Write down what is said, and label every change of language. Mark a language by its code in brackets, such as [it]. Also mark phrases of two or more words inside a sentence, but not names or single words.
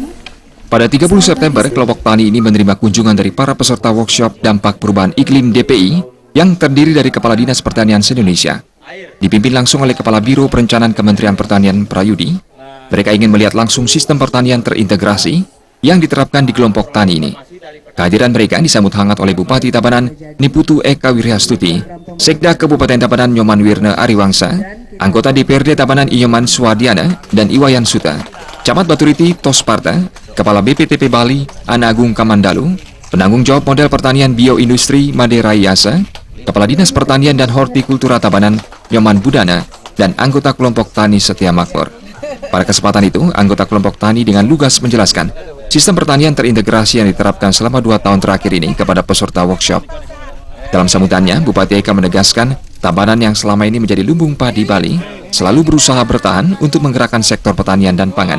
[id] pada 30 September, kelompok tani ini menerima kunjungan dari para peserta workshop dampak perubahan iklim DPI yang terdiri dari Kepala Dinas Pertanian se-Indonesia. Dipimpin langsung oleh Kepala Biro Perencanaan Kementerian Pertanian Prayudi, mereka ingin melihat langsung sistem pertanian terintegrasi yang diterapkan di kelompok tani ini. Kehadiran mereka disambut hangat oleh Bupati Tabanan Niputu Eka Wiryastuti, Sekda Kabupaten Tabanan Nyoman Wirne Ariwangsa, anggota DPRD Tabanan Inyoman Suwardiana, dan Iwayan Suta, Camat Baturiti Tosparta, Kepala BPTP Bali Ana Agung Kamandalu, Penanggung Jawab Model Pertanian Bioindustri Maderai Yasa, Kepala Dinas Pertanian dan Hortikultura Tabanan Nyoman Budana, dan anggota kelompok tani Setia Makmur. Pada kesempatan itu, anggota kelompok tani dengan lugas menjelaskan sistem pertanian terintegrasi yang diterapkan selama 2 tahun terakhir ini kepada peserta workshop. Dalam sambutannya, Bupati Eka menegaskan Tabanan yang selama ini menjadi lumbung padi Bali selalu berusaha bertahan untuk menggerakkan sektor pertanian dan pangan.